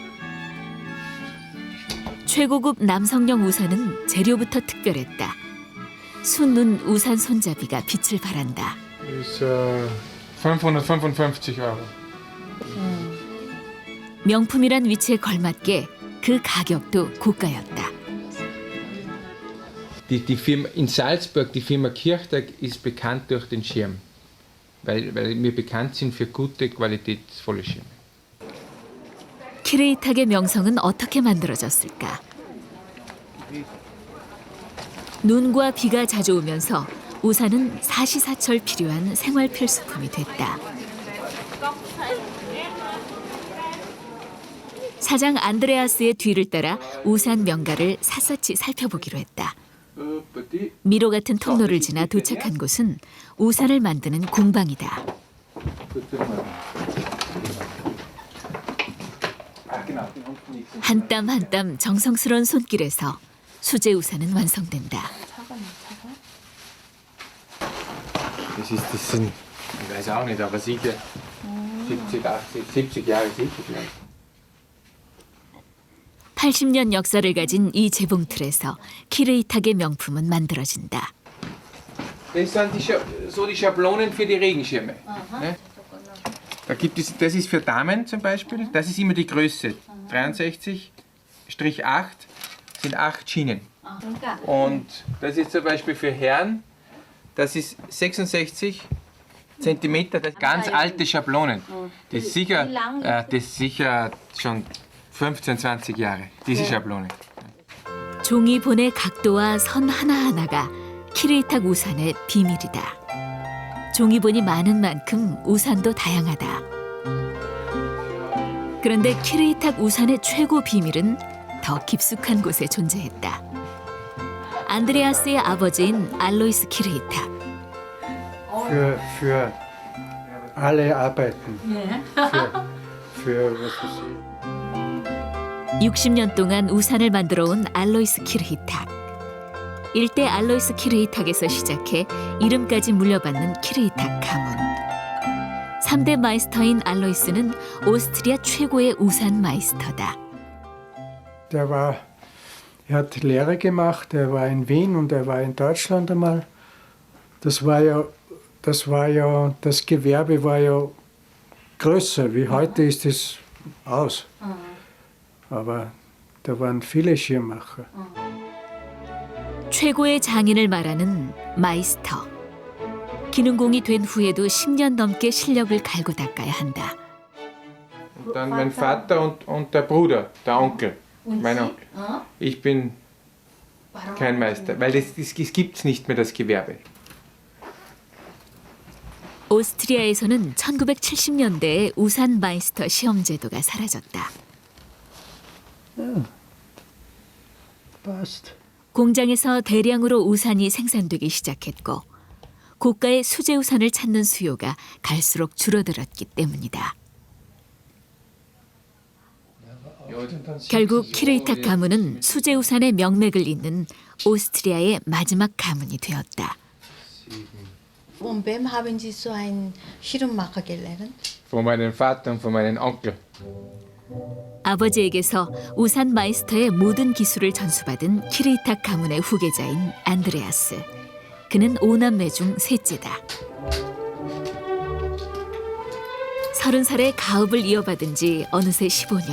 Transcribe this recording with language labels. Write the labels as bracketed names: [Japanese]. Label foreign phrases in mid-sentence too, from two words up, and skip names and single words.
[Korean] 최고급 남성용 우산은 재료부터 특별했다. 순눈 우산 손잡이가 빛을 발한다. [German] Ist 555 Euro. [Korean] 명품이란 위치에 걸맞게 그 가격도 고가였다. [German] Die Firma in Salzburg, die Firma Kirchtag, ist bekannt durch den Schirm, weil wir bekannt sind für gute, qualitätsvolle Schirme. [Korean] 키레이탁의 명성은 어떻게 만들어졌을까? 눈과 비가 자주 오면서 우산은 사시사철 필요한 생활 필수품이 됐다. 사장 안드레아스의 뒤를 따라 우산 명가를 샅샅이 살펴보기로 했다. 미로 같은 통로를 지나 도착한 곳은 우산을 만드는 공방이다. 한 땀 한 땀 정성스러운 손길에서 수제 우산은 완성된다. [German] Das sind, ich weiß auch nicht, aber sicher 70, 80, 70 Jahre sicher vielleicht. [Korean] 80년 역사를 가진 이 재봉틀에서 키레이탁의 명품은 만들어진다. [German] Das sind die Schablonen für die Regenschirme. Ne? Da gibt es, das ist für Damen zum Beispiel, das ist immer die Größe. 63/8 sind 8 Schienen. Und das ist zum Beispiel für Herren, das ist 66 Zentimeter, das ganz alte Schablonen. Das ist sicher schon 15, 20 Jahre, diese Schablone. [Korean] 종이본의 각도와 선 하나하나가 키레이탁 우산의 비밀이다. 종이본이 많은 만큼 우산도 다양하다. 그런데 키레이탁 우산의 최고 비밀은 더 깊숙한 곳에 존재했다. 안드레아스의 아버지인 알로이스 키레이탁. [German] Für alle Arbeiten. Für was weiß ich. [Korean] 60년 동안 우산을 만들어온 알로이스 키르히탁. 일대 알로이스 키르히탁에서 시작해 이름까지 물려받는 키르히탁 가문. 3대 마이스터인 알로이스는 오스트리아 최고의 우산 마이스터다. [German] Er hat Lehre gemacht, er war in Wien und er war in Deutschland einmal. Das Gewerbe war ja größer, wie heute ist es aus. Aber da waren viele Schirmmacher. [Korean] 최고의 장인을 말하는 마이스터. 기능공이 된 후에도 10년 넘게 실력을 갈고 닦아야 한다. [German] Und dann mein Vater und der Bruder, der Onkel, mein Onkel. Ich bin kein Meister, weil es gibt nicht mehr das Gewerbe. [Korean] 오스트리아에서는 1970년대에 우산 마이스터 시험 제도가 사라졌다. 공장에서 대량으로 우산이 생산되기 시작했고 고가의 수제 우산을 찾는 수요가 갈수록 줄어들었기 때문이다. 결국 키레이탁 가문은 수제 우산의 명맥을 잇는 오스트리아의 마지막 가문이 되었다. [German] Von wem haben Sie so einen Schirmmacher gelernt? Von meinem Vater und von meinem Onkel. [Korean] 아버지에게서 우산 마이스터의 모든 기술을 전수받은 키레이탁 가문의 후계자인 안드레아스. 그는 5남매 중 셋째다. 30살에 가업을 이어받은 지 어느새 15년.